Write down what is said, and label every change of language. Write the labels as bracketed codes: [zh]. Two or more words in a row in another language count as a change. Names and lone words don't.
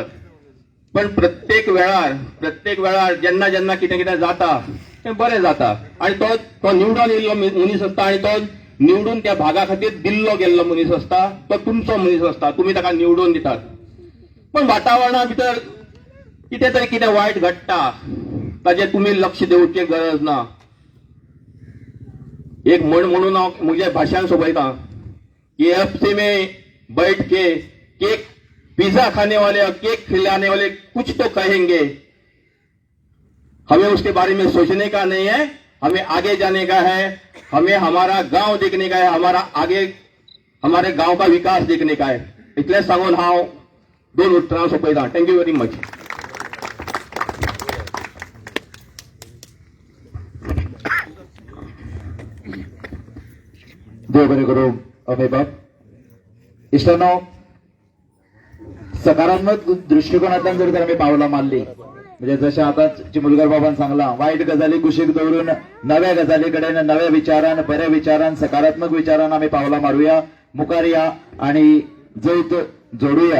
[kok] पण प्रत्येक वेळार जेन्ना जेन्ना कितें कितें जाता तें बरें जाता आनी तो निवडून येयल्लो मनीस आसता आनी तो निवडून त्या भागा खातीर दिल्लो गेल्लो मनीस आसता तो तुमचो मनीस आसता. तुमी ताका निवडून दितात. पण वातावरणा भितर कितें तरी कितें वायट घडटा ताजेर तुमी लक्ष दिवची गरज ना. एक म्हण म्हणून हांव म्हज्या भाशणान सोंपयतां [hi] KFC में बैठ के केक पिज्जा खाने वाले और केक खिलाने वाले कुछ तो कहेंगे, हमें उसके बारे में सोचने का नहीं है, हमें आगे जाने का है, हमें हमारा गांव देखने का है, हमारे गांव का विकास देखने का है. [kok] इतले सांगून हांव 2 उतरां सोंपयतां. [en] thank you very much. [kok] देव बरे करू अभय बाप. इष्टांनो, सकारात्मक दृष्टिकोनातून जर तर आम्ही पावला मारली, म्हणजे जसे आता चिमुलकर बाबांनी सांगला, वाईट गजाली कुशीक दवरून नव्या गजालीकडे, नव्या विचारान, बऱ्या विचारान, सकारात्मक विचारान आम्ही पावला मारूया, मुखार या आणि जैत जोडूया.